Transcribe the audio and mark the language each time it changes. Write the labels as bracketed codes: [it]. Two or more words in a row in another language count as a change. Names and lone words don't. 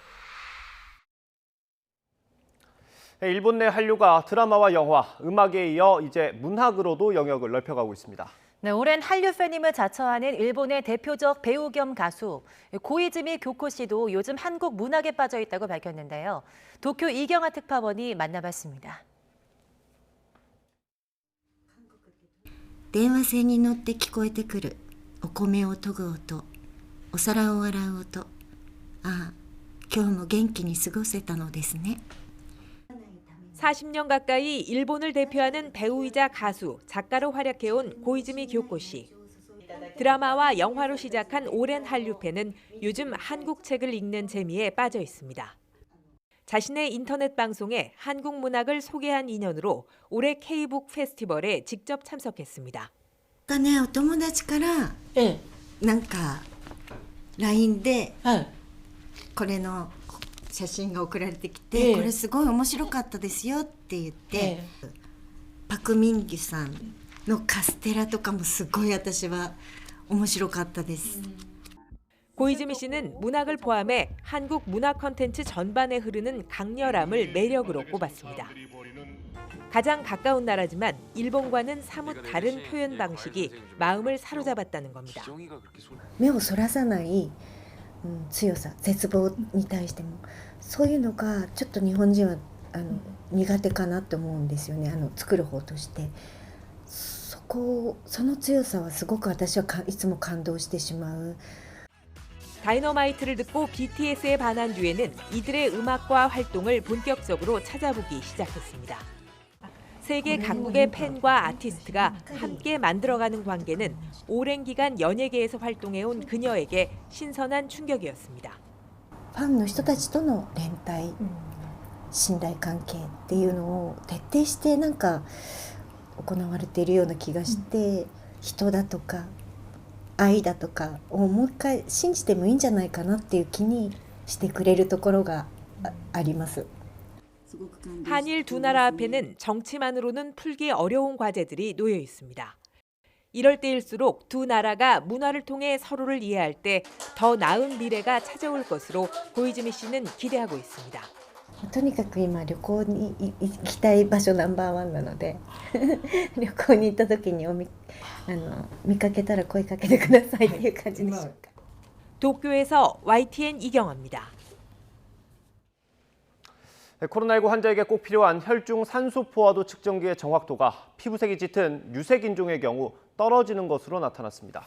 [ko] 일본 내 한류가 드라마와 영화, 음악에 이어 이제 문학으로도 영역을 넓혀가고 있습니다. 네, 오랜 한류 팬임을 자처하는 일본의 대표적 배우 겸 가수 고이즈미 교코 씨도 요즘 한국 문학에 빠져 있다고 밝혔는데요. 도쿄 이경아 특파원이 만나봤습니다. [ja] 電話線に乗って聞こえてくるお米を研ぐ音、お皿を洗う音。ああ、今日も元気に過ごせたのですね。 [ko] 40년 가까이 일본을 대표하는 배우이자 가수, 작가로 활약해온 고이즈미 교코 씨. 드라마와 영화로 시작한 오랜 한류 팬은 요즘 한국 책을 읽는 재미에 빠져 있습니다. 자신의 인터넷 방송에 한국 문학을 소개한 인연으로 올해 K북 페스티벌에 직접 참석했습니다. [ja] ね、お友達からなんか LINE でこれの写真が送られてきて、これすごい面白かったですよって言って、パク・ミンギュさんのカステラとかもすごい私は面白かったです。 [ko] 고이즈미 씨는 문학을 포함해 한국 문화 콘텐츠 전반에 흐르는 강렬함을 매력으로 꼽았습니다. 가장 가까운 나라지만 일본과는 사뭇 다른 표현 방식이 마음을 사로잡았다는 겁니다. [ja] 目をそらさない強さ、絶望に対してもそういうのがちょっと日本人は苦手かなって思うんですよね。作る方としてその強さはすごく私はいつも感動してしまう。 [ko] 다이너마이트를 듣고 BTS에 반한 뒤에는 이들의 음악과 활동을 본격적으로 찾아보기 시작했습니다. 세계 각국의 팬과 아티스트가 함께 만들어가는 관계는 오랜 기간 연예계에서 활동해온 그녀에게 신선한 충격이었습니다. [ja] ファンの人たちとの連帯、信頼関係っていうのを徹底してなんか行われているような気がして、人だとか愛だとかをもう一回信じてもいいんじゃないかなっていう気にしてくれるところがあります。 [ko] 한일 두 나라 앞에는 정치만으로는 풀기 어려운 과제들이 놓여 있습니다. 이럴 때일수록 두 나라가 문화를 통해 서로를 이해할 때 더 나은 미래가 찾아올 것으로 고이즈미 씨는 기대하고 있습니다. [ja] とにかく今旅行に行きたい場所ナンバー1なので旅行に行った時に見かけたら声かけてくださいっていう感じでしょうか。 [ko] 도쿄에서 YTN 이경아입니다. 코로나19 환자에게 꼭 필요한 혈중 산소 포화도 측정기의 정확도가 피부색이 짙은 유색 인종의 경우 떨어지는 것으로 나타났습니다.